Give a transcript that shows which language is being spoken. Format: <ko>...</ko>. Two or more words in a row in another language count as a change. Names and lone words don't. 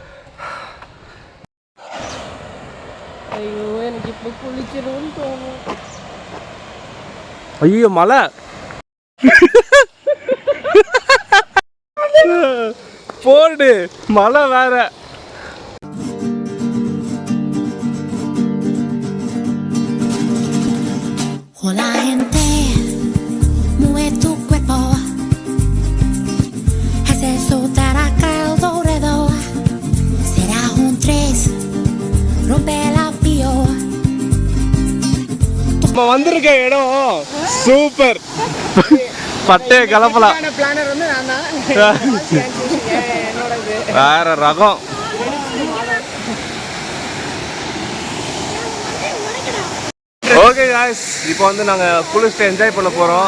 <ta>ஐயோ, எனக்கு இப்போ குளிக்கணும்னு தோணும். ஐயோ மலை போடு, மலை வேற.</ta> <es>Hola gente, mueve tu cuerpo, haz eso acá alrededor, será un tres, rompe la pio.</es> <ta>நம்ம வந்திருக்க இடம் சூப்பர், பட்டைய கலப்பலாம். வேற ரகம்.</ta> <en>OK guys,</en> <ta>இப்போ வந்து நாங்கள் குளிச்சுட்டு என்ஜாய் பண்ண போகிறோம்.</ta>